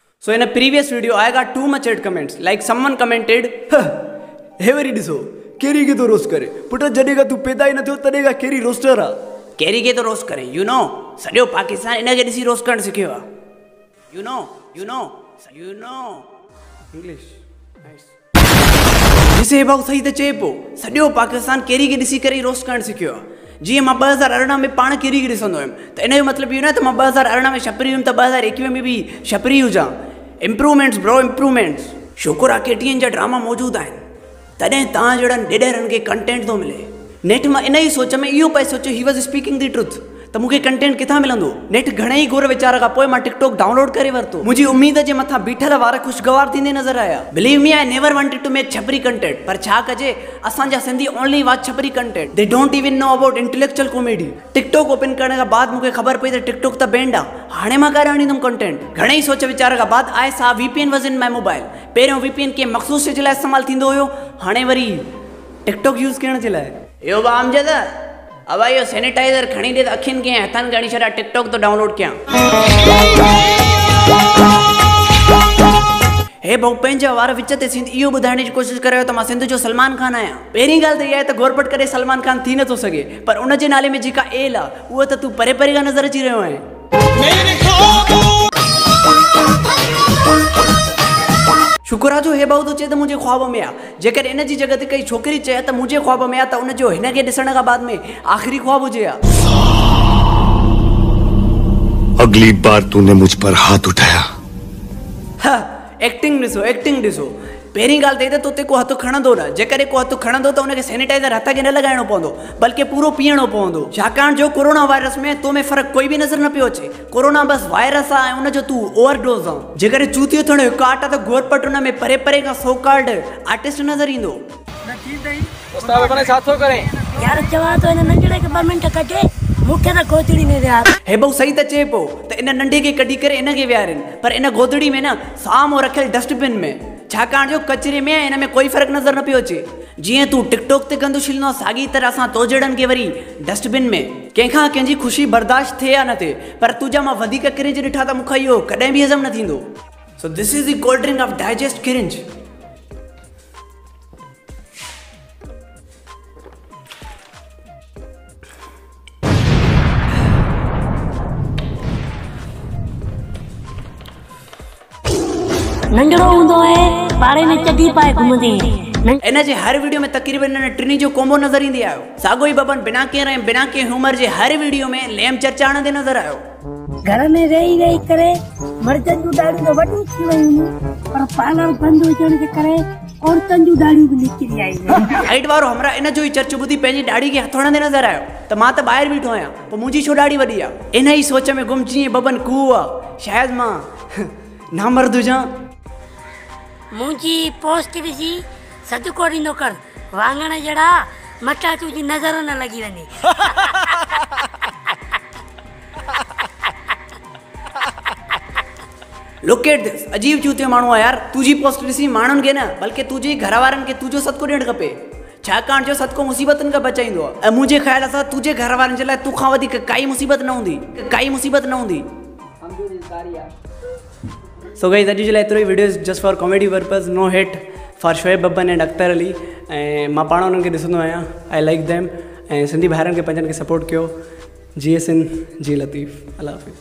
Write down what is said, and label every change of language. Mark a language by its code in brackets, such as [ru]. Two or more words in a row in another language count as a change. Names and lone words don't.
[en] So in a previous video, I got too much hate comments. Like someone commented, "Hey very diso, [sd] केरी के तो रोस्ट करे, पुटा जडेगा तू पैदा ही न थियो तडेगा केरी रोस्टर आ, केरी के तो रोस्ट करे, [en] you know, [sd] सॼो पाकिस्तान इन के ॾिसी रोस्ट करण सिखियो आहे, [en] you know, English, nice. [sd] जिसे भाउ सही त चए पियो, सॼो पाकिस्तान केरी के ॾिसी करे रोस्ट करण सिखियो आहे। जीअं मां 2018 में पाण केरी खे ॾिसंदो हुयुमि त इन जो मतिलबु इहो न त मां 2018 में छपरी हुयुमि त 2021 में भी छपरी हुजां। [en] improvements bro, improvements. [sd] शुक्र आहे केटीएन जा ड्रामा मौजूदु आहिनि, तॾहिं तव्हां जहिड़नि ॾेढरनि खे कंटेंट थो मिले। नेट मां इन ई सोच में इहो पिए सोचियो [en] he was speaking the truth [sd] त मूंखे कंटेंट किथां मिलंदो। नेट घणेई घुर वीचार खां पोइ मां टिकटॉक डाउनलोड करे वरितो। मुंहिंजी उम्मीद जे मथां बीठल वार ख़ुशगवार थींदे नज़र आया। [en] believe me, I never wanted to make chhapri content, [sd] पर छा कजे, असांजा [en] Sindhi only watch chhapri content. they don't even know about intellectual comedy. [sd] टिकटॉक ओपन करण खां बाद मूंखे ख़बर पई त टिकटॉक त बैंड आहे। हाणे मां करे आणींदुमि कंटेंट। घणेई सोच वीचार खां बाद [en] I saw VPN was in my mobile. [sd] पहिरियों VPN के मख़सूस जे लाइ इस्तेमालु थींदो हुयो, हाणे वरी टिकटॉक यूज़ करण जे लाइ। यो बा अमजद, अब यो सैनिटाइजर खणी दे अखियुनि खे हथनि खणी छॾा, टिकटॉक तो डाउनलोड कयां। हे भाउ, पंहिंजा वार विच ते सिंध इहो ॿुधाइण जी कोशिशि करियो त मां सिंध जो सलमान खान आहियां। पहिरीं ॻाल्हि त इहा आहे त घोरपट करे सलमान खान थी नथो सघे, पर उन जे नाले में जेका एल आहे उहा त तूं परे परे खां नज़र अची रहियो आहे। शुक्र आहे जो हे भाउ तो चए त मुंहिंजे ख्वाब में आहे। जेकर इन जी जॻह ते कई छोकिरी चए त मुंहिंजे ख्वाब में आहे त उन जो हिन खे ॾिसण खां बाद में आख़िरी ख्वाब हुजे हा। [hi] अगली बार तूने मुझ पर हाथ उठाया। [sd] एक्टिंग ॾिसो, एक्टिंग ॾिसो। पहिरीं ॻाल्हि त तोते को हथु खणंदो न, जेकर को हथु खणंदो त उनखे सैनिटाइज़र हथ खे न लॻाइणो पवंदो, बल्कि पूरो पीअणो पवंदो। छाकाणि जो कोरोना वायरस में तो में फ़र्क़ु कोई बि नज़र न पियो अचे। कोरोना बस वायरस आहे ऐं उनजो तू ओवरडोज़ आहे। जेकर चूतियो थियण जो काट आहे त घोरपट उन में परे परे खां [en] so called artist [sd] नज़र ईंदो। [hi] उस्ताद अपने साथ हो करें [sd] यार, चवा तो इन नंढड़े के 2 मिनट कटे, मुख्य त गोदड़ी में विहार। हे भाउ सही त चए पियो त इन नंढे खे कढी करे इन खे विहारनि, पर इन गोदड़ी में न साम्हूं रखियल डस्टबिन में। छाकाणि जो कचरे में इन में कोई फ़र्क़ु नज़र न पियो अचे। जीअं तूं टिकटॉक ते गंदु छिलंदो, साॻी तरह सां तो जहिड़नि खे वरी डस्टबिन में। कंहिंखां कंहिंजी ख़ुशी बर्दाश्त थिए या न थिए, पर तुंहिंजा मां वधीक क्रिंज ॾिठा त मूंखां इहो कॾहिं बि हज़म न थींदो। [en] so this is the cold drink of digest cringe. [sd] नंढड़ो हूंदो है, पाड़े में चढ़ी पाए घुमंदे। इन जे हर वीडियो में तक़रीबन इन टिनी जो कॉम्बो नज़र ईंदी आयो। साॻो ई बबन बिना के ह्यूमर जे हर वीडियो में लेम चर्चा आणंदे नज़र आयो। घर में रही करे मर्दनि जूं दाढ़ियूं त वॾियूं थी वयूं, पर पार्लर बंदि हुजण जे करे औरतुनि जूं दाढ़ियूं बि निकिरी आयूं। हाइट वारो हमरा इन जो ई चर्च ॿुधी पंहिंजी दाढ़ी खे हथ हणंदे नज़र आयो त मां त ॿाहिरि बीठो आहियां, पोइ मुंहिंजी छो दाढ़ी वॾी आहे। इन ई सोच में गुम जीअं बबन कूओ आहे, शायदि मां नामर्द हुजां। मुंहिंजी पोस्ट ॾिसी सदको ॾींदो कर, वाङण जहिड़ा मटा तुंहिंजी नज़र न लॻी वञे। [en] look at this, [sd] अजीब चूतियो माण्हू आहे यार। तुंहिंजी पोस्ट ॾिसी माण्हुनि खे न, बल्कि तुंहिंजे घर वारनि खे तुंहिंजो सदको ॾियणु खपे। छाकाणि जो सदको मुसीबतुनि खां बचाईंदो आहे। ऐं मुंहिंजे ख़्याल सां तुंहिंजे घर वारनि जे लाइ तोखां वधीक काई मुसीबत न हूंदी। [en] So guys, [sd] अॼु जे लाइ एतिरो ई। [en] video is just for comedy purpose, no hate for Shoaib Babban and Akhtar Ali. [sd] ऐं मां पाण उन्हनि खे ॾिसंदो आहियां, [en] I like them. [sd] ऐं सिंधी भाइरनि खे पंहिंजनि खे सपोर्ट कयो। जी सिंध, जी लतीफ़। अल्लाह हाफ़िज़।